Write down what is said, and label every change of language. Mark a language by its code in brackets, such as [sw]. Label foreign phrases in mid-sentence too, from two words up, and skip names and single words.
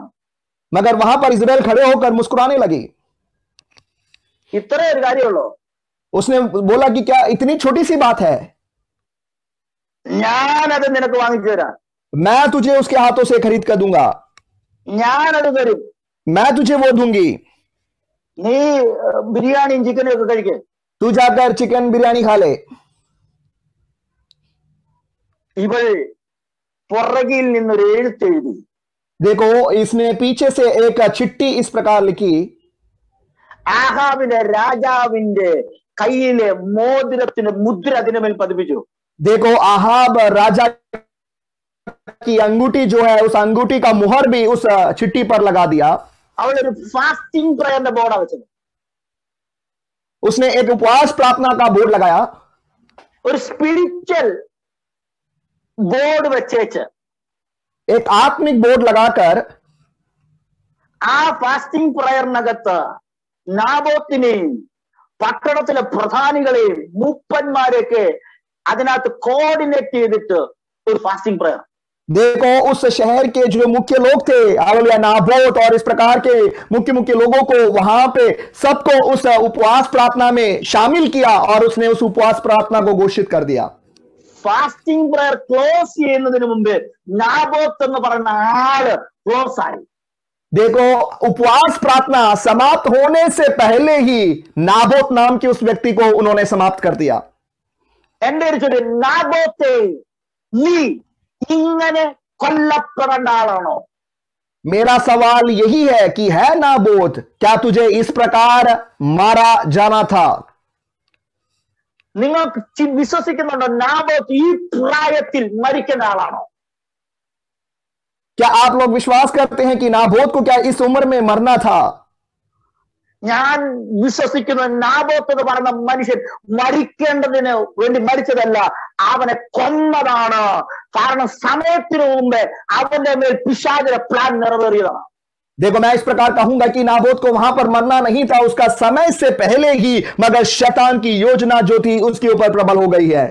[hi] मगर वहां पर इजबेल खड़े होकर मुस्कुराने लगी. [ml] ഇത്രേ ഒരു കാര്യമുള്ളൂ. [hi] उसने बोला कि क्या इतनी छोटी सी बात है, [ml] ഞാനത് നിനക്ക് വാങ്ങിച്ചു തരാം, [hi] मैं तुझे उसके हाथों से खरीद कर दूंगा, [ml] ഞാനത് തരും, [hi] मैं तुझे वो दूंगी, [ml] നീ ബിരിയാണിയും ചിക്കനും ഒക്കെ കഴിക്കേ, [hi] तू जाकर चिकन बिरयानी खा ले. [ml] ഇവൾ പുറകിൽ നിന്നൊരു എഴുത്തെഴുതി. [hi] देखो, इसने पीछे से एक चिट्ठी इस प्रकार लिखी, [ml] ആഹാബിന്റെ രാജാവിന്റെ കയ്യിലെ മോതിരത്തിന്റെ മുദ്ര അതിനുമേൽ പതിപ്പിച്ചു. [hi] देखो, आहाब राजा की अंगूठी जो है उस अंगूठी का मुहर भी उस चिट्ठी पर लगा दिया. [ml] അവൾ ഒരു [en] fasting prayer board [ml] വെച്ചത്. [hi] उसने एक उपवास प्रार्थना का बोर्ड लगाया, [ml] ഒരു [en] spiritual board [ml] വെച്ചേച്ച് [hi] एक आत्मिक बोर्ड लगाकर [ml] ആ [en] fasting prayer [ml] നാബോത്തിനെയും പട്ടണത്തിലെ പ്രധാനികളെയും മൂപ്പന്മാരെയൊക്കെ അതിനകത്ത് കോർഡിനേറ്റ് ചെയ്തിട്ട് ഒരു [en] fasting prayer. [hi] देखो, उस शहर के जो मुख्य लोग थे हालेलुया नाबोत और इस प्रकार के मुख्य मुख्य लोगों को वहां पे सबको उस उपवास प्रार्थना में शामिल किया और उसने उस उपवास प्रार्थना को घोषित कर दिया. [en] fasting prayer close [ml] ചെയ്യുന്നതിന് മുമ്പ് നാബോത്ത് എന്ന് പറയുന്ന ആള് ക്ലോസ് ആയി. [hi] देखो, उपवास प्रार्थना समाप्त होने से पहले ही नाबोत नाम के उस व्यक्ति को उन्होंने समाप्त कर दिया। [ml] എന്റെ ഒരു ചോദ്യം, നാബോത്തെ നീ ഇങ്ങനെ കൊല്ലപ്പെടേണ്ട ആളാണോ? [hi] मेरा सवाल यही है कि है नाबोत, क्या तुझे इस प्रकार मारा जाना था? [ml] നിങ്ങൾക്ക് വിശ്വസിക്കുന്നുണ്ടോ നാബോത്ത് ഈ പ്രായത്തിൽ മരിക്കുന്ന ആളാണോ? [hi] क्या आप लोग विश्वास करते हैं कि नाबोत को क्या इस उम्र में मरना था? [ml] ഞാൻ വിശ്വസിക്കുന്ന നാബോത്ത് എന്ന് പറയുന്ന മനുഷ്യൻ മരിക്കേണ്ടതിന് വേണ്ടി മരിച്ചതല്ല, അവനെ കൊന്നതാണ്. കാരണം സമയത്തിന് മുമ്പേ അവന്റെ മേൽ പിശാചിന്റെ പ്ലാൻ നിറവേറിയതാണ്. [hi] देखो, मैं इस प्रकार कहूंगा कि नाबोत को वहां पर मरना नहीं था, उसका समय से पहले ही मगर शैतान की योजना जो थी उसके ऊपर प्रबल हो गई है।